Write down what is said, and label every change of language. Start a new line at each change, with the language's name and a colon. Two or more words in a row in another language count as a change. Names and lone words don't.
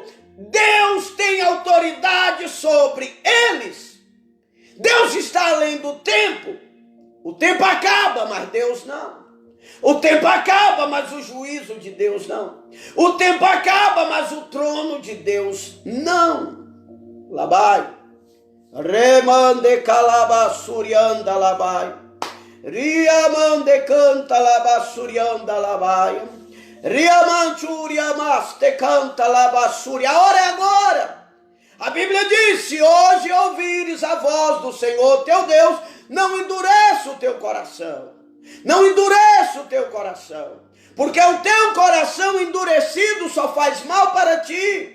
Portuguese: Deus tem autoridade sobre eles. Deus está além do tempo. O tempo acaba, mas Deus não. O tempo acaba, mas o juízo de Deus não. O tempo acaba, mas o trono de Deus não. Labai. Remande calabasurianda labai. Riamande canta labasurianda labai. Riamanchuria maste canta labassuria. A hora é agora. A Bíblia diz: se hoje ouvires a voz do Senhor teu Deus, não endureça o teu coração. Não endureça o teu coração. Porque o teu coração endurecido só faz mal para ti.